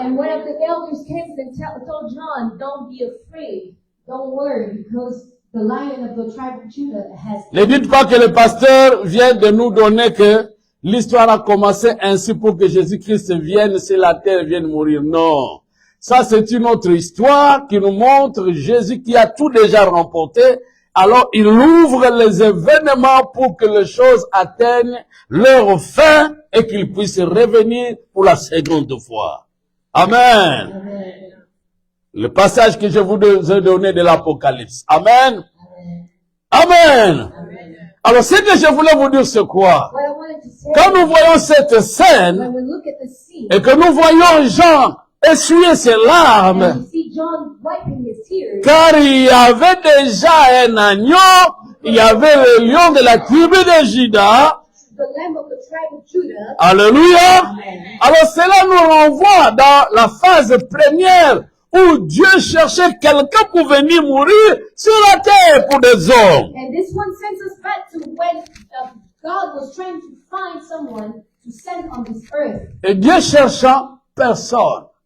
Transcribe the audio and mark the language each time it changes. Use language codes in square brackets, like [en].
[en] And one of the elders came and told John, don't be afraid, don't worry, because the lion of the tribe of Judah has... [fr] Ne dites pas que le pasteur vient de nous donner que l'histoire a commencé ainsi pour que Jésus-Christ vienne sur la terre, vienne mourir. Non. Ça, c'est une autre histoire qui nous montre Jésus qui a tout déjà remporté. Alors, il ouvre les événements pour que les choses atteignent leur fin et qu'ils puissent revenir pour la seconde fois. Amen. Amen. Le passage que je vous ai donné de l'Apocalypse. Amen. Amen. Amen. Alors, ce que je voulais vous dire, c'est quoi? [en] What I wanted to say, [fr] Quand nous voyons cette scène [en] when we look at the scene, [fr] et que nous voyons Jean essuyer ses [en] and [fr] larmes, [en] we see John wiping his tears, [fr] car il y avait déjà un agneau, il y avait le lion de la tribu de Juda. [en] the lamb of the tribe of Judah, [fr] Alléluia. Alors cela nous renvoie dans la phase première où Dieu cherchait quelqu'un pour venir mourir sur la terre pour des hommes. [en] And this one sends us back to when God was trying to find someone to send on this earth. [fr] Et Dieu cherchant personne.